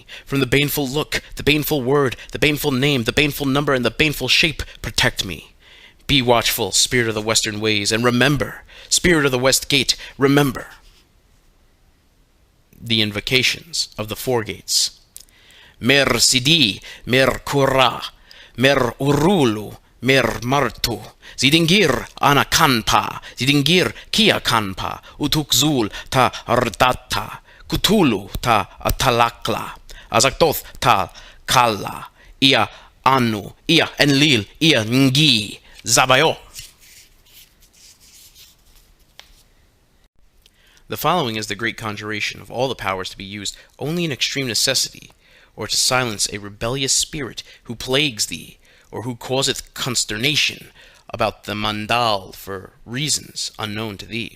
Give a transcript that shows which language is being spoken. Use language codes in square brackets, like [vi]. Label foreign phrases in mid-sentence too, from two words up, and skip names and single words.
[en] From the baneful look, the baneful word, the baneful name, the baneful number, and the baneful shape, protect me. Be watchful, Spirit of the Western Ways, and remember. Spirit of the West Gate, remember. The Invocations of the Four Gates. Mer Sidi, Mer Kura, Mer Urulu, Mer Martu, Zidingir Anakanpa, Zidingir Kiakanpa, Utukzul ta Ardata, Kutulu ta Atalakla, Azaktoth ta Kala, Ia Anu, Ia Enlil, Ia Ngi, Zabayo. The following is the great conjuration of all the powers to be used only in extreme necessity, or to silence a rebellious spirit who plagues thee, or who causeth consternation about the mandal for reasons unknown to thee.